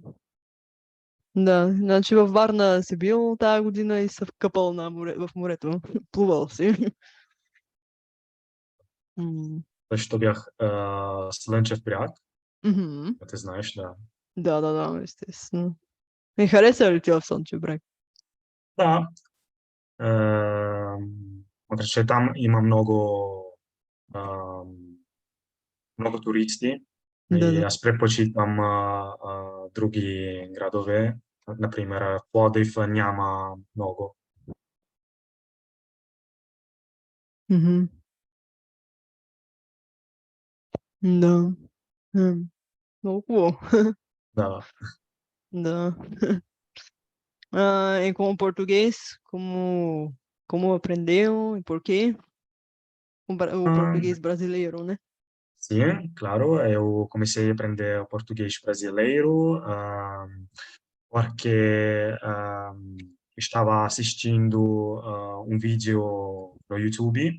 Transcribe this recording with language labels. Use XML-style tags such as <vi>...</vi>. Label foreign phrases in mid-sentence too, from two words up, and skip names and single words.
<bg>Да, значи във Варна си бил тази година и се вкъпал в морето. Плувал си. М. Също бях Слънчев бряг, Мгм. да те знаеш, да. Да, да, да, естествено. И хареса ли ти в Слънчев бряг? Да, Protože там има много туристи и Да-да. аз предпочитам други градове. Например, Пловдив няма много. Мгм. Да. Ну, Да. Да.</bg> <pt>E com o português, como aprendeu e por quê? O Ah, português brasileiro, né? sim, claro, eu comecei a aprender português brasileiro, porque estava assistindo um vídeo no YouTube</pt>